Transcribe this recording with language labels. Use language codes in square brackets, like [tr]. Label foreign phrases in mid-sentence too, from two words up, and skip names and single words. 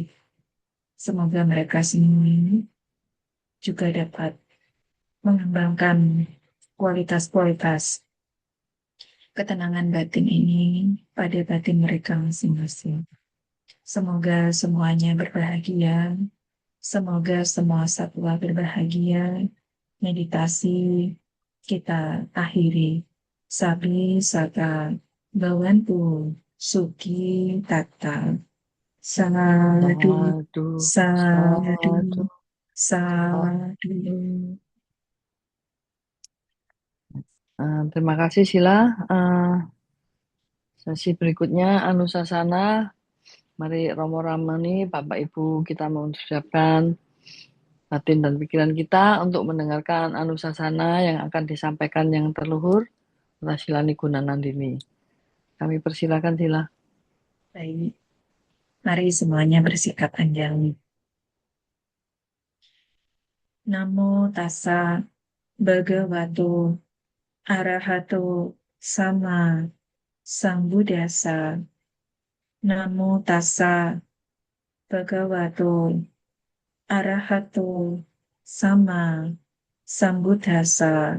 [id] Semoga mereka semua ini juga dapat mengembangkan kualitas-kualitas ketenangan batin ini pada batin mereka masing-masing. Semoga semuanya berbahagia, semoga semua satwa berbahagia. Meditasi kita akhiri. [pi] Sabi saka bawantu suki tata. Sadu, Sadu, sadu, sadu, sadu. sadu. [id] Terima kasih Sila. Eh, Sesi berikutnya Anusasana. Mari Romo Ramani, Bapak Ibu kita mengucapkan batin dan pikiran kita untuk mendengarkan Anusasana yang akan disampaikan yang terluhur. Rasilani Gunanandini. Kami persilakan Sila. Baik, mari semuanya bersikap anjali. [pi] Namo tassa bhagavato arahato sama sambuddhassa. Namo tassa bhagavato arahato sama sambuddhassa.